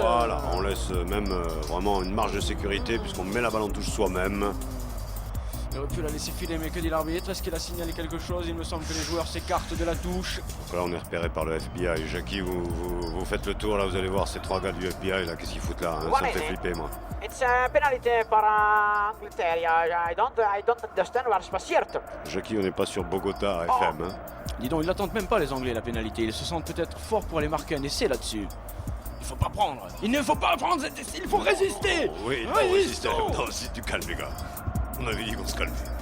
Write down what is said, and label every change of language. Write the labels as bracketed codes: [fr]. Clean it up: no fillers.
[fr] Voilà, on laisse même vraiment une marge de sécurité puisqu'on met la balle en touche soi-même. Il aurait pu la laisser filer, mais que dit l'arbitre? Est-ce qu'il a signalé quelque chose? Il me semble que les joueurs s'écartent de la touche. Donc là, on est repéré par le FBI. Jackie, vous faites le tour, là, vous allez voir ces 3 gars du FBI, là, qu'est-ce qu'ils foutent là? Ça me fait flipper, moi. [en] It's a penalty for Angleterre. I don't understand what's passed. [fr] Jackie, on n'est pas sur Bogota FM. Hein. Dis donc, ils n'attendent même pas les Anglais la pénalité. Ils se sentent peut-être forts pour aller marquer un essai là-dessus. Il faut pas prendre. Il ne faut pas prendre cet essai. Il faut résister. Oui, il faut résister. Non, c'est du calme, les gars. On avait dit qu'on se calmait.